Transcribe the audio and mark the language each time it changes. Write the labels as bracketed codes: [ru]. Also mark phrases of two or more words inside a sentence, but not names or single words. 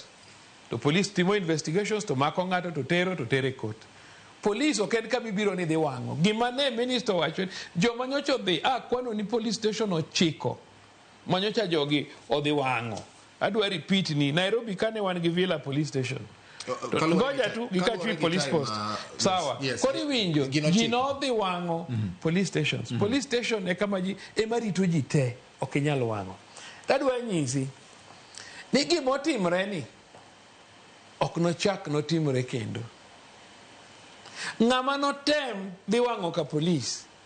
[luo] To police timo investigations to mako ng'ato to tere court. Police ok en kamibiro ni dhi wang'o. Gima ne minister wacho joma nyocha dhi kwano ni [en] police station [luo] ochiko. Manyocha jogi odhi wang'o. Adwa repeat ni Nairobi kane wan gi Villa police station. [sw] Ngoja tu [luo] gikachwi [en] police post. [luo] Sawa. Kori winjo ji no dhi wang'o [en] police stations. Police station [luo] e kama ji ema rito ji te ok nyal wang'o. Adwa nyisi ni gimotimre ni ok nochak notimre kendo. Ng'ama notem dhi wang'o ka police.